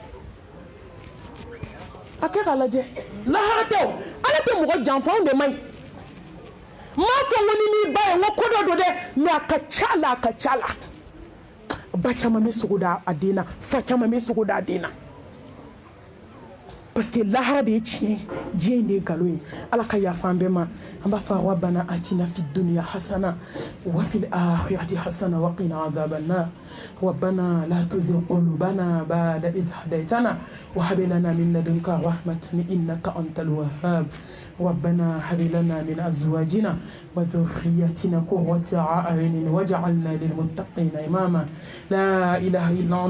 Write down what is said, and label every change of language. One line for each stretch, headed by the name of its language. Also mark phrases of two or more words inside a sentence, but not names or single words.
Bambara: a kɛ k'a lajɛ lahara tɛ o ala tɛ mɔgɔ janfa anw de man ɲi m'a fɔ n ko ni n'i ba ye n ko ko dɔ don dɛ mɛ a ka ca la a ka ca la ba caman bɛ sogo da a den na fa caman bɛ sogo da a den na
French: parce que
Bambara: lahara de ye tiɲɛ diɲɛ in de ye nkalon ye ala ka yafa an bɛɛ ma an b'a fɔ
Arabic: ربنا آتنا في الدنيا حسنة وفي الآخرة حسنة وقنا عذاب النار ربنا لا تزغ قلوبنا بعد إذ هديتنا وهب لنا من لدنك رحمة إنك أنت الوهاب ربنا هب لنا من أزواجنا وذرياتنا قرة أعين واجعلنا للمتقين إماما لا إله إلا